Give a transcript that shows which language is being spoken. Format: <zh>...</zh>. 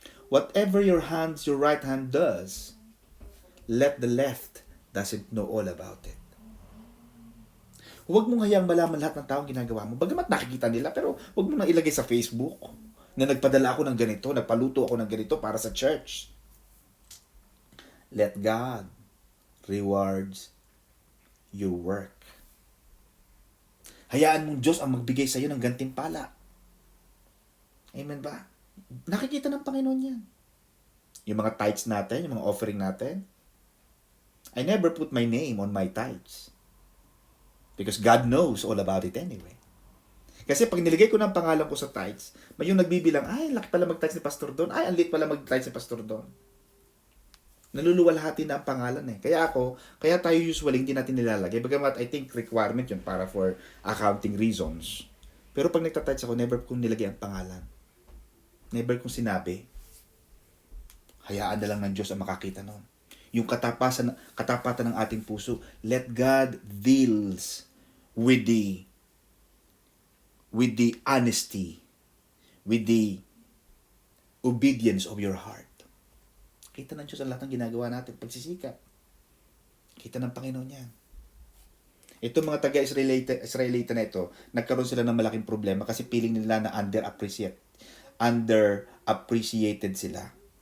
<en>Whatever your right hand does, let the left doesn't know all about it.</en> <tl>Huwag mong hayang malaman lahat ng taong ginagawa mo. Bagamat nakikita nila, pero huwag mo nang ilagay sa Facebook na nagpadala ako ng ganito, nagpaluto ako ng ganito para sa church.</tl> <en>Let God rewards your work.</en> <tl>Hayaan mong Diyos ang magbigay sa iyo ng gantimpala. Amen ba? Nakikita ng Panginoon yan. Yung mga tithes natin, yung mga offering natin.</tl> <en>I never put my name on my tithes. Because God knows all about it anyway.</en> <tl>Kasi pag niligay ko ng pangalan ko sa tithes, may yung nagbibilang, ay, laki pala mag-tithes ni Pastor Don. Ay, ang liit pala mag-tithes ni Pastor Don. Naluluwalhati na ang pangalan Kaya tayo usually hindi natin nilalagay. Bagamat</tl> <en>I think requirement</en> <tl>yun para</tl> <en>for accounting reasons.</en> <tl>Pero pag nagtatouch ako, never kong nilagay ang pangalan. Never kong sinabi. Hayaan na lang ng Diyos ang makakita nun. Yung katapatan ng ating puso.</tl> <en>Let God deals with the honesty, with the obedience of your heart.</en> <tl>Kita ng Diyos ang lahat ng ginagawa natin. Pagsisikap. Kita ng Panginoon yan. Itong mga taga-Israelita na ito, nagkaroon sila ng malaking problema kasi feeling nila na underappreciated sila.</tl>